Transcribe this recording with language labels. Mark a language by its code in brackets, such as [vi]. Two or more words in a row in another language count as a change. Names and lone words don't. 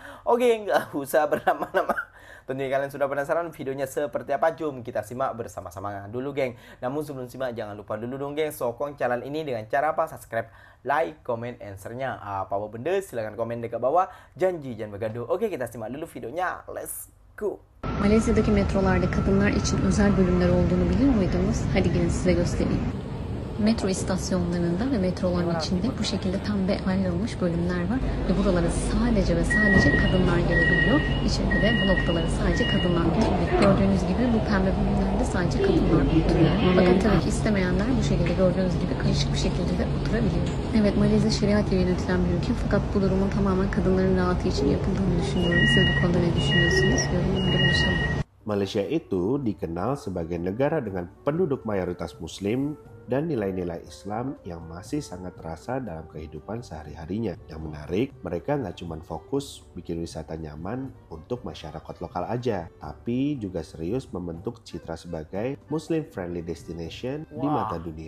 [id] Oke, nggak usah berlama-lama. Tentunya kalian sudah penasaran videonya seperti apa? [ms] Jom kita simak bersama-sama dulu geng. Namun sebelum simak jangan lupa dulu dong geng, sokong channel ini dengan cara apa? [en] Subscribe, like, comment, [ms] answernya apa benda silahkan komen dekat bawah. Janji jangan bergaduh. Oke, kita simak dulu videonya. [en] Let's go. [tr] Malezya'daki metrolarda kadınlar için özel bölümler olduğunu biliyor muydunuz? Hadi gelin size göstereyim. Metro istasyonlarında ve metroların içinde bu şekilde tam ayrılmış bölümler var ve buralara sadece ve sadece kadınlar gelebiliyor. İçeride de bu noktalara sadece kadınlar oturuyor. Gördüğünüz gibi bu pembe bölümlerde sadece kadınlar oturuyor. Fakat tabii ki istemeyenler bu şekilde gördüğünüz gibi karışık bir şekilde de oturabiliyor. Evet, Malezya şeriat ile yönetilen bir ülke fakat bu durumun tamamen kadınların rahatı için yapıldığını düşünüyorum. Siz bu konuda ne düşünüyorsunuz? Yorumlarda buluşalım. [id] Malaysia itu dikenal sebagai negara dengan penduduk mayoritas Muslim dan nilai-nilai Islam yang masih sangat terasa dalam kehidupan sehari-harinya. Yang menarik, mereka nggak cuma fokus bikin wisata nyaman untuk masyarakat lokal aja, tapi juga serius membentuk citra sebagai [en] Muslim-friendly destination [id] di mata dunia.